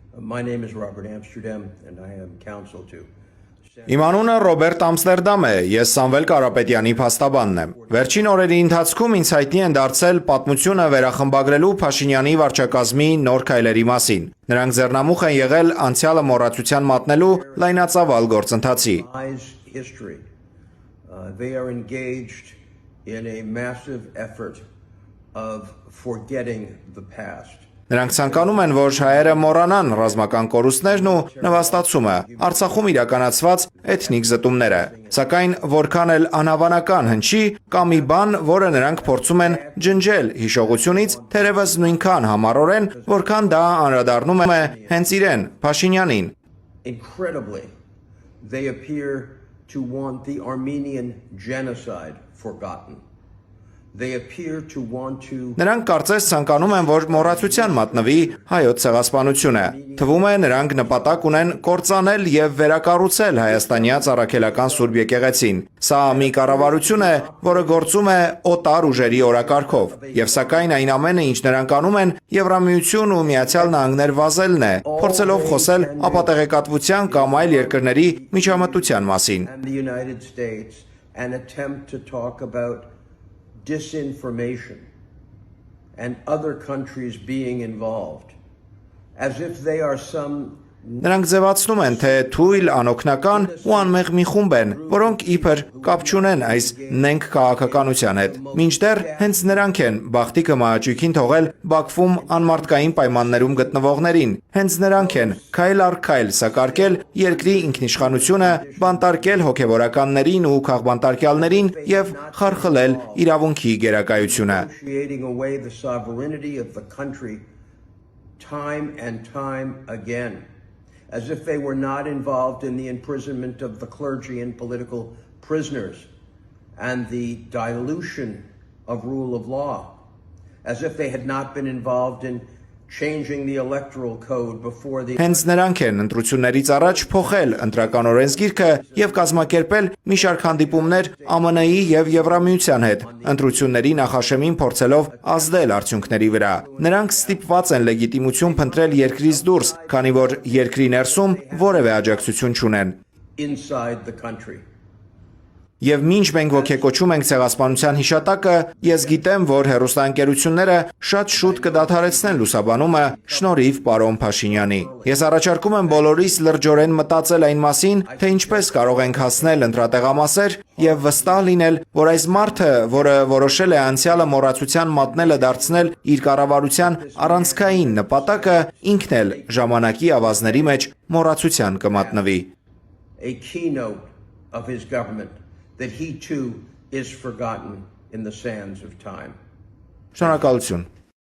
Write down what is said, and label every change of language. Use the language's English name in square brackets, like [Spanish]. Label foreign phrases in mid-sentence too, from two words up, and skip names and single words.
[English] My name is Robert Amsterdam and I am counsel to [Armenian] Իմ անունը Ռոբերտ Ամստերդամ է, ես Սամվել Կարապետյանի փաստաբանն եմ։ Վերջին օրերի ընթացքում ինձ հայտնի են դարձել պատմությունը վերախմբագրելու Փաշինյանի վարչակազմի նոր քայլերի մասին։ Նրանք ձեռնամուխ են եղել անցյալը մոռացության մատնելու լայնածավալ գործընթացի։ [English] They are engaged in a massive effort of forgetting the past. [Armenian] Նրանք ցանկանում են, որ հայերը մոռանան ռազմական կորուստներն ու նվաստացումը, Արցախում իրականացված էթնիկ զտումները, սակայն որքան էլ անհավանական հնչի, կա մի բան, որը նրանք փորձում են ջնջել հիշողությունից, թերևս նույնքան համառորեն, որքան դա անդրադառնում է հենց իրեն, Փաշինյանին։ [English] Incredibly, they appear to want the Armenian genocide forgotten. They appear to want to [Armenian] Նրանք կարծես ցանկանում են, որ մոռացության մատնվի հայոց ցեղասպանությունը։ Թվում է նրանք նպատակ ունեն կործանել եւ վերակառուցել հայաստանյաց առաքելական Սուրբ եկեղեցին։ Սա մի կառավարություն է, որը գործում է օտար ուժերի օրակարգով։ Եվ սակայն այն ամենը, ինչ նրանք անում են, Եվրամիություն ու Միացյալ Նահանգներ վազելն է, փորձելով խոսել ապատեղեկատվության կամ այլ երկրների միջամտության մասին։ [English] and attempt to talk about disinformation and other countries being involved, as if they are some [Armenian] Նրանք ձևացնում են, թե թույլ, անօգնական ու անմեղ մի խումբ են, որոնք իբր կապ չունեն այս նենք քաղաքականության հետ։ Մինչդեռ հենց նրանք են բախտիկը մահաճույքին թողել Բաքվում անմարդկային պայմաններում գտնվողներին։ Հենց նրանք են քայլ առ քայլ սակարկել երկրի ինքնիշխանությունը, բանտարկել հոգևորականներին ու քաղբանտարկյալներին եւ խարխլել իրավունքի գերակայությունը։ [English] Time and time again, as if they were not involved in the imprisonment of the clergy and political prisoners and the dilution of rule of law, as if they had not been involved in changing the electoral code before the [Armenian] Հենց նրանք են ընտրություններից առաջ փոխել ընտրական օրենսգիրքը եւ կազմակերպել մի շարք հանդիպումներ ԱՄՆ-ի եւ Եվրամիության հետ, ընտրությունների նախաշեմին փորձելով ազդել արդյունքների վրա։ Նրանք ստիպված են լեգիտիմություն փնտրել երկրից դուրս, քանի որ երկրի ներսում որևէ աջակցություն չունեն։ [English] inside the country. [Armenian] Եվ մինչ մենք ոգեկոչում ենք ցեղասպանության հիշատակը, ես գիտեմ, որ հեռուստաընկերությունները շատ շուտ կդադարեցնեն լուսաբանումը շնորհիվ պարոն Փաշինյանի։ Ես առաջարկում եմ բոլորիս լրջորեն մտածել այն մասին, թե ինչպես կարող ենք հասնել ընտրատեղամասեր եւ վստահ լինել, որ այս մարդը, որը որոշել է անցյալը մոռացության մատնելը դարձնել իր կառավարության առանցքային նպատակը, ինքն էլ ժամանակի ավազների մեջ մոռացության կմատնվի։ [English] A keynote of his government that he too is forgotten in the sands of time. [Armenian] Շնորհակալություն։